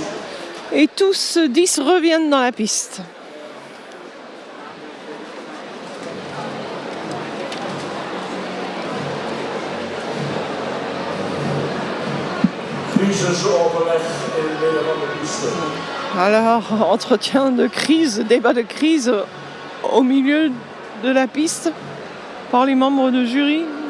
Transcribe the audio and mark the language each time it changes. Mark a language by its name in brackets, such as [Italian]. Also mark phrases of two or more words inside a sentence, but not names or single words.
[French] Et tous 10 reviennent dans la piste. [Dutch] Crisisoverleg in het midden van de piste. [French] Alors, entretien de crise, débat de crise au milieu de la piste par les membres de jury.